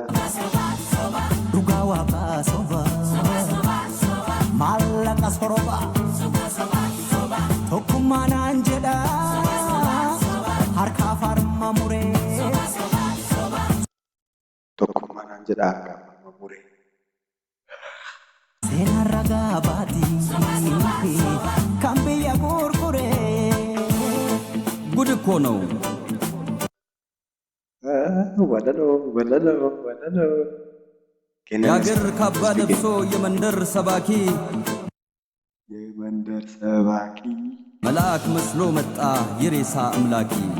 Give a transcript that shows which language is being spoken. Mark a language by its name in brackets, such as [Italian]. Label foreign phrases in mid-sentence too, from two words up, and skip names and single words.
[Oromo] Dhugaa waaqaa soba maallaqa soroba tokkummaa naan jedha harkaaf harma muree. Tokkummaa naan jedha harkaaf harma muree. Seenaan ragaa baatii kan biyya gurguree. [Amharic] Gud እኮ ነው ወለሎ የአገር ካባ ለብሶ የመንደር ሰባኪ መልአክ መስሎ መጣ የሬሳ አምላኪ።